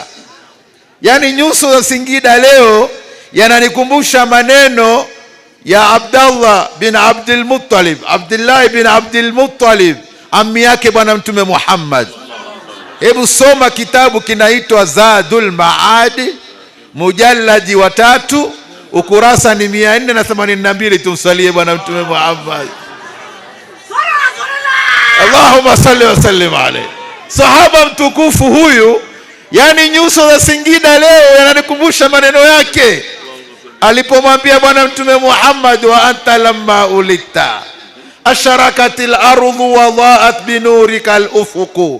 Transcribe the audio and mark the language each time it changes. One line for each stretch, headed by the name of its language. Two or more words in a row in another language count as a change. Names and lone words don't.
Swahili: Yani nyuso za Singida leo yananikumbusha maneno ya Abdullah bin Abdul Muttalib, Abdullah bin Abdul Muttalib, ammi yake bwana Mtume Muhammad. Hebu soma kitabu kinaitwa Zadul Maad, mujalladi wa 3, ukurasa ni 482. Tumsalie bwana Mtume Muhammad.
Arabic: اللهم صل وسلم عليه.
Swahili: Sahaba mtukufu huyu, yani nyuso za Singida leo yananikumbusha maneno yake alipomwambia bwana Mtume Muhammad,
Arabic: وأنت لما ولدت أشرقت الأرض وضاءت بنورك الأفق.